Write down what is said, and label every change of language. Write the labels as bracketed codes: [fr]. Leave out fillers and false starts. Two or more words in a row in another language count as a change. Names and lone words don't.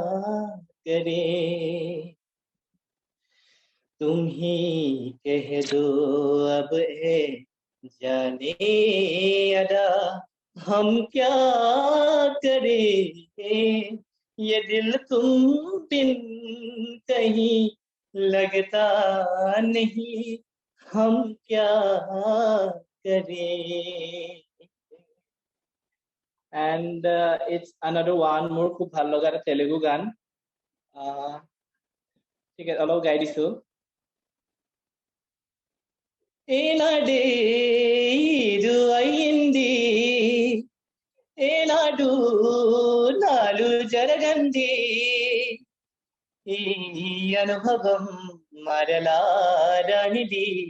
[hi] करें तुम ही कह दो अब ए जाने अदा हम क्या करें ये दिल तुम बिन कहीं लगता नहीं हम क्या करें [en] and it's another one more [as] খুব ভাল লগা এটা তেলেগু গান ঠিক আছে অলপ গাই দিছো [te] ఏనాడే ఇది అయింది ఏనాడు నాలు జరగంది ఈ అనుభవం మరలారానిది